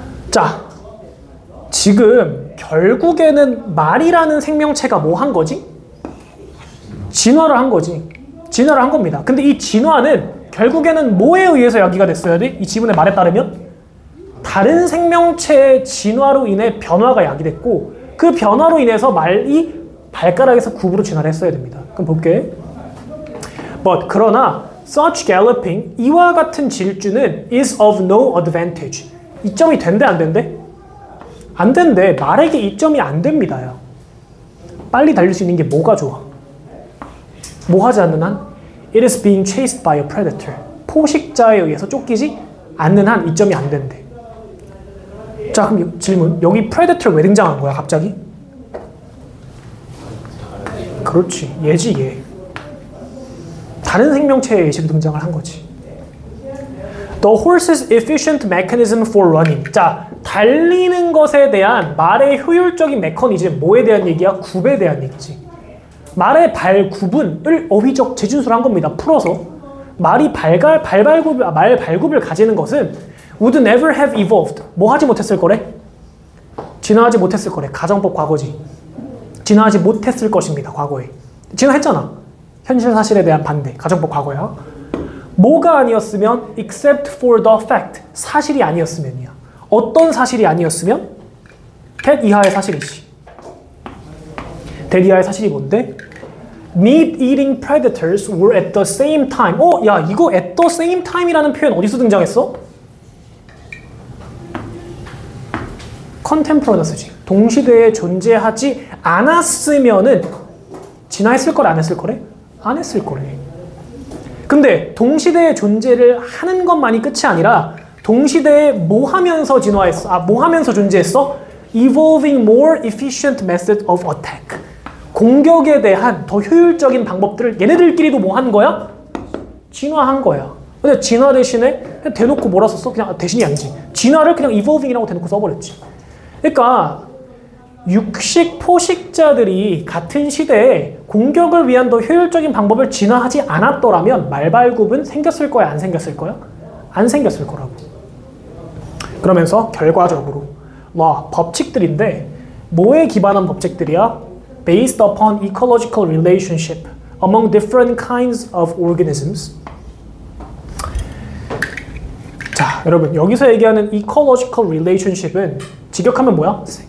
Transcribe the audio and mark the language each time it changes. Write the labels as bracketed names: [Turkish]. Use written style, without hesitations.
[Korean] 자, 지금 결국에는 말이라는 생명체가 뭐 한 거지? 진화를 한 거지. 진화를 한 겁니다. 근데 이 진화는 결국에는 뭐에 의해서 야기가 됐어야 돼? 이 지문의 말에 따르면 다른 생명체의 진화로 인해 변화가 야기됐고 그 변화로 인해서 말이 발가락에서 굽으로 진화를 했어야 됩니다. 그럼 볼게. [English] But [Korean] 그러나 [English] such galloping, [Korean] 이와 같은 질주는 [English] is of no advantage. [Korean] 이점이 된대 안 된대? 안 된대. 말에게 이점이 안 됩니다. 야. 빨리 달릴 수 있는 게 뭐가 좋아? 뭐 하지 않는 한? [English] It is being chased by a predator. [Korean] 포식자에 의해서 쫓기지 않는 한 이점이 안 된대. 자, 그럼 질문. 여기 predator 왜 등장한 거야 갑자기? 그렇지. 얘지 얘. 다른 생명체의 예시로 등장을 한 거지. [English] The horse's efficient mechanism for running. [Korean] 자, 달리는 것에 대한 말의 효율적인 메커니즘, 뭐에 대한 얘기야? 굽에 대한 얘기지. 말의 발굽을 어휘적 재진술을 한 겁니다. 풀어서 말이 말 발굽을 가지는 것은 [English] would never have evolved. [Korean] 뭐 하지 못했을 거래? 진화하지 못했을 거래. 가정법 과거지. 진화하지 못했을 것입니다. 과거에. 진화했잖아. 현실 사실에 대한 반대. 가정법 과거야. 뭐가 아니었으면 [English] except for the fact. [Korean] 사실이 아니었으면이야. 어떤 사실이 아니었으면? that 이하의 사실이지. that 이하의 사실이 뭔데? [English] Meat-eating predators were at the same time. [Korean] 야, 이거 [English] at the same time [Korean] 이라는 표현 어디서 등장했어? contemporaneous지. 동시대에 존재하지 않았으면은 진화했을 거래, 안 했을 거래? 안 했을 거래. 근데 동시대의 존재를 하는 것만이 끝이 아니라 동시대에 뭐 하면서 진화했어? 뭐 하면서 존재했어? [English] Evolving more efficient method of attack. [Korean] 공격에 대한 더 효율적인 방법들을 얘네들끼리도 뭐 한 거야? 진화한 거야. 근데 진화 대신에 그냥 대놓고 뭐라 썼어? 그냥 대신이 아니지. 진화를 그냥 evolving이라고 대놓고 써버렸지. 그러니까 육식 포식자들이 같은 시대에 공격을 위한 더 효율적인 방법을 진화하지 않았더라면 말발굽은 생겼을 거야, 안 생겼을 거야? 안 생겼을 거라고. 그러면서 결과적으로 와, 법칙들인데 뭐에 기반한 법칙들이야? [English] Based upon ecological relationship among different kinds of organisms. [Korean] 자, 여러분 여기서 얘기하는 [English] ecological relationship [Korean] 은 직역하면 뭐야?